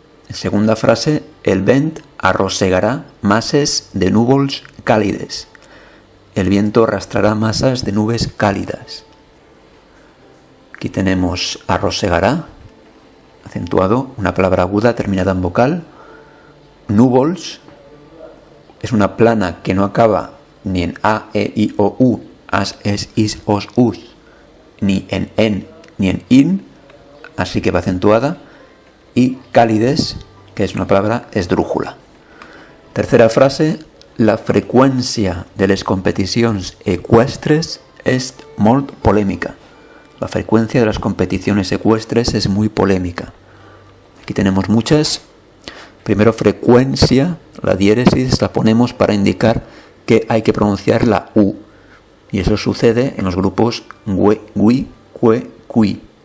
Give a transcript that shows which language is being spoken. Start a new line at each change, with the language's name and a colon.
Spanish: Segunda frase:
Catalan: el vent arrossegarà masses de núvols càlides.
Spanish: El viento arrastrará masas de nubes cálidas. Aquí tenemos arrossegará, acentuado, una palabra aguda terminada en vocal. Núvols es una plana que no acaba ni en a, e, i, o, u, as, es, is, os, us, ni en ni en in, así que va acentuada. Y cálides, que es una palabra esdrújula. Tercera frase:
Catalan: la freqüència de les competicions ecuestres es molt polèmica.
Spanish: La frecuencia de las competiciones ecuestres es muy polémica. Aquí tenemos muchas. Primero, frecuencia, la diéresis la ponemos para indicar que hay que pronunciar la U. Y eso sucede en los grupos gue, gui, cue, qui.